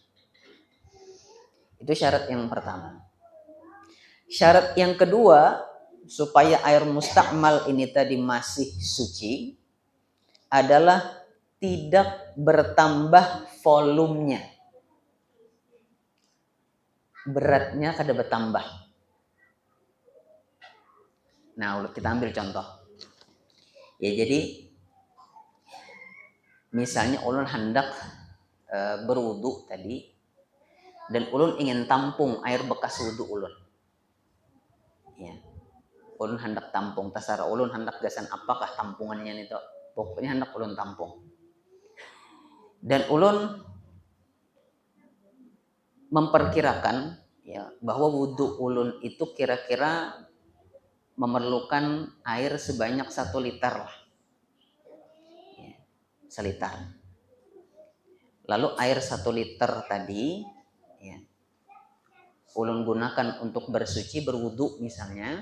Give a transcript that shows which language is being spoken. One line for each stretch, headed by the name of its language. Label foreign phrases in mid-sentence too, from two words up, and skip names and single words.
Indonesian: Itu syarat yang pertama. Syarat yang kedua supaya air musta'mal ini tadi masih suci adalah tidak bertambah volumenya.
Banjar: Beratnya kada bertambah.
Indonesian: Nah, kita ambil contoh. Ya,
Banjar: jadi misalnya ulun hendak berwudu tadi, dan ulun ingin tampung air bekas wudu ulun. Ya. Ulun hendak tampung, tasara ulun hendak gasan apakah tampungannya itu. Pokoknya hendak ulun tampung. Dan ulun memperkirakan, ya, bahwa wudu ulun itu kira-kira memerlukan air sebanyak 1 liter lah. Ya, 1 liter. Lalu air 1 liter tadi, ya, ulun gunakan untuk bersuci, berwudu misalnya.